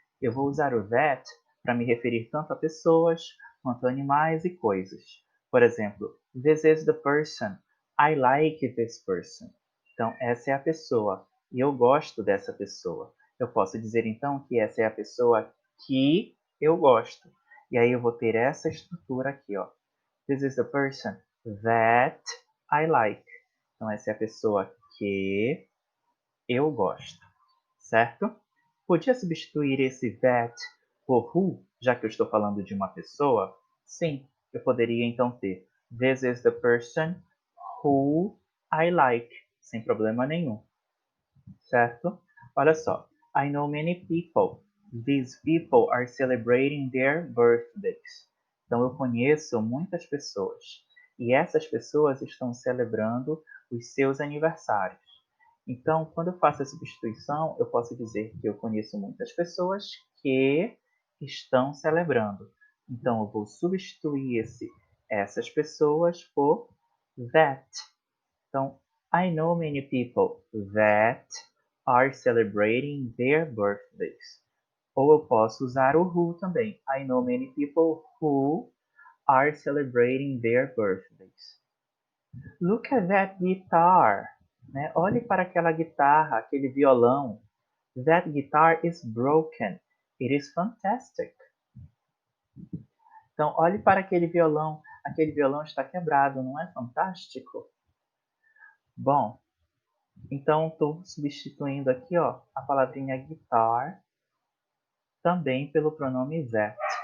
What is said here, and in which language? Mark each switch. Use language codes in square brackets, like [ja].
[pt] Eu vou usar o that para me referir tanto a pessoas quanto a animais e coisas. Por exemplo, [en] this is the person. I like this person. [pt] Então, essa é a pessoa e eu gosto dessa pessoa. Eu posso dizer então que essa é a pessoa que eu gosto. E aí eu vou ter essa estrutura aqui, ó. [en] This is the person that I like. [pt] Então, essa é a pessoa que eu gosto, certo? Podia substituir esse that por who, já que eu estou falando de uma pessoa? Sim, eu poderia então ter [en] this is the person who I like, [pt] sem problema nenhum, certo? Olha só, [en] I know many people. These people are celebrating their birthdays. [pt] Então eu conheço muitas pessoas e essas pessoas estão celebrando os seus aniversários. Então, quando eu faço a substituição, eu posso dizer que eu conheço muitas pessoas que estão celebrando. Então, eu vou substituir essas pessoas por that. Então, [en] I know many people that are celebrating their birthdays. [pt] Ou eu posso usar o who também. [en] I know many people who are celebrating their birthdays. Look at that guitar. Né? [pt] Olhe para aquela guitarra, aquele violão. [en] That guitar is broken. It is fantastic. [pt] Então, olhe para aquele violão. Aquele violão está quebrado, não é fantástico? Bom, então estou substituindo aqui ó, a palavrinha guitar também pelo pronome that.